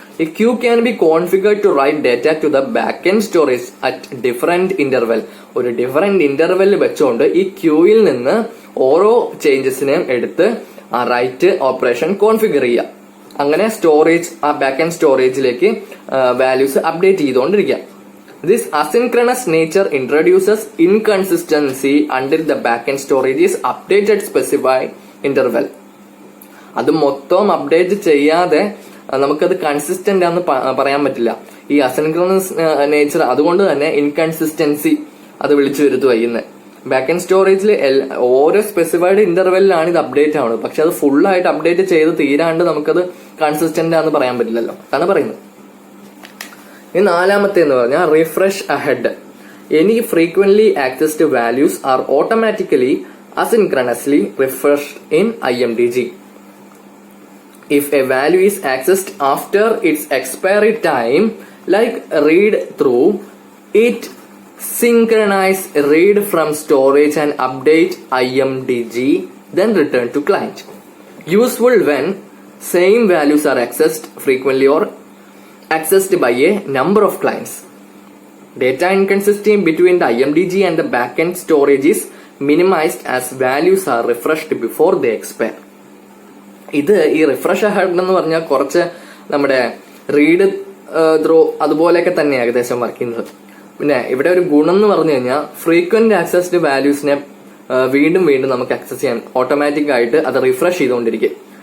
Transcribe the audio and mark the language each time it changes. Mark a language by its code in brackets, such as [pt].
[en] A queue can be configured to write data to the backend storage at different interval. [ml] ഒരു different interval വെച്ചുകൊണ്ട് ഈ ക്യൂയിൽ നിന്ന് ഓരോ ചേഞ്ചസിനെയും എടുത്ത് ആ റൈറ്റ് ഓപ്പറേഷൻ കോൺഫിഗർ ചെയ്യുക. അങ്ങനെ സ്റ്റോറേജ് ആ ബാക്കെൻഡ് സ്റ്റോറേജിലേക്ക് വാല്യൂസ് അപ്ഡേറ്റ് ചെയ്തുകൊണ്ടിരിക്കുക. [en] This asynchronous nature introduces inconsistency until the backend storage is updated specified interval. [ml] അത് മൊത്തം അപ്ഡേറ്റ് ചെയ്യാതെ നമുക്കത് കൺസിസ്റ്റന്റ് ആണെന്ന് പറയാൻ പറ്റില്ല. ഈ അസിൻക്രണസ് നേച്ചർ അതുകൊണ്ട് തന്നെ ഇൻകൺസിസ്റ്റൻസി അത് വിളിച്ചു വരുത്തുക ഇന്ന്. ബാക്കെൻഡ് സ്റ്റോറേജിൽ ഓരോ സ്പെസിഫൈഡ് ഇന്റർവെല്ലിലാണ് ഇത് അപ്ഡേറ്റ് ആവുന്നത്. പക്ഷെ അത് ഫുൾ ആയിട്ട് അപ്ഡേറ്റ് ചെയ്ത് തീരാണ്ട് നമുക്കത് കൺസിസ്റ്റന്റ് ആണെന്ന് പറയാൻ പറ്റില്ലല്ലോ, അതാണ് പറയുന്നത്. ഈ നാലാമത്തെ എന്ന് പറഞ്ഞാൽ [en] Refresh ahead. Any frequently accessed values are automatically asynchronously refreshed in IMDG. If a value is accessed after its expiry time, like read through, it synchronize read from storage and update IMDG, then return to client. Useful when same values are accessed frequently or accessed by a number of clients. Data inconsistency between the IMDG and the backend storage is minimized as values are refreshed before they expire. [ml] ഇത് ഈ refresh ahead എന്ന് പറഞ്ഞാൽ കുറച്ച് നമ്മുടെ read through അതുപോലെയൊക്കെ തന്നെ ഏകദേശം work ചെയ്യുന്നത്. പിന്നെ ഇവിടെ ഒരു ഗുണം എന്ന് പറഞ്ഞു കഴിഞ്ഞാൽ ഫ്രീക്വന്റ് ആക്സസ്ഡ് വാല്യൂസിനെ വീണ്ടും വീണ്ടും നമുക്ക് ആക്സസ് ചെയ്യാൻ ഓട്ടോമാറ്റിക് ആയിട്ട് അത് റിഫ്രഷ് ചെയ്തുകൊണ്ടിരിക്കും.